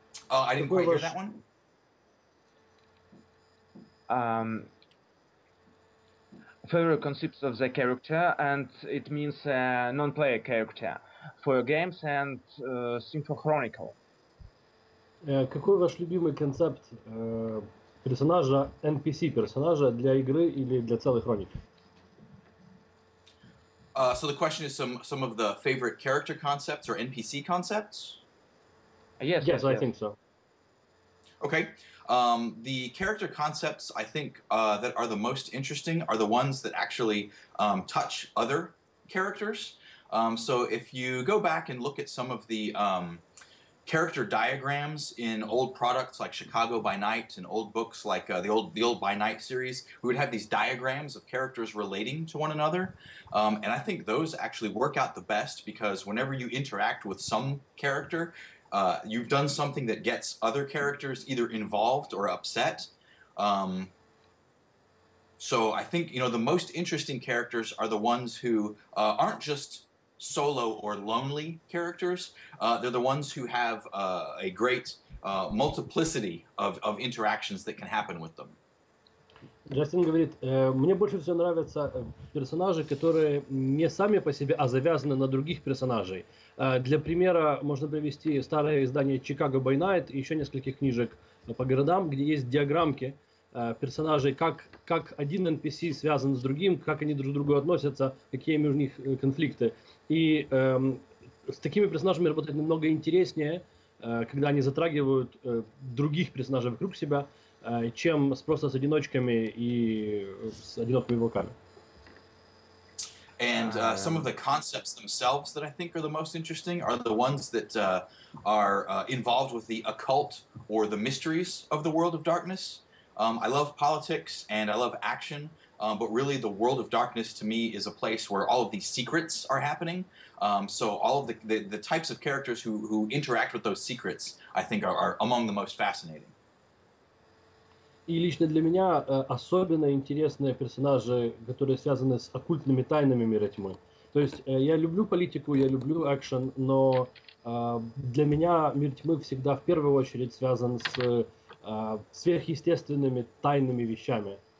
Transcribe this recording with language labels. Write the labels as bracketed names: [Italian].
[English] I didn't quite hear that one. Favorite concepts of the character, and it means non-player character for your games and theme for Chronicle. [Russian] Какой ваш любимый концепт персонажа, NPC-персонажа для игры или для целой хроники? [English] So the question is some of the favorite character concepts or NPC concepts? Yes, I think so. Okay. The character concepts I think that are the most interesting are the ones that actually touch other characters. So if you go back and look at some of the character diagrams in old products like Chicago by Night and old books like the old By Night series, we would have these diagrams of characters relating to one another. And I think those actually work out the best because whenever you interact with some character, you've done something that gets other characters either involved or upset. So I think, the most interesting characters are the ones who aren't just solo or lonely characters. They're the ones who have a great multiplicity of interactions that can happen with them. [Russian] Джастин говорит, мне больше всего нравятся персонажи, которые не сами по себе, а завязаны на других персонажей. Для примера можно привести старое издание «Chicago by Night» и еще нескольких книжек по городам, где есть диаграммки персонажей, как один NPC связан с другим, как они друг к другу относятся, какие между них конфликты. И с такими персонажами работать намного интереснее, когда они затрагивают других персонажей вокруг себя, чем просто с одиночками и с одинокими волками. [English] And some of the concepts themselves that I think are the most interesting are the ones that are involved with the occult or the mysteries of the world of darkness. I love politics and I love action, but really the world of darkness to me is a place where all of these secrets are happening. So all of the types of characters who interact with those secrets, I think are among the most fascinating. [Russian] И лично для меня особенно интересные персонажи, которые связаны с оккультными тайнами мира тьмы. То есть я люблю политику, я люблю экшен, но для меня мир тьмы всегда в первую очередь связан с сверхъестественными тайными вещами.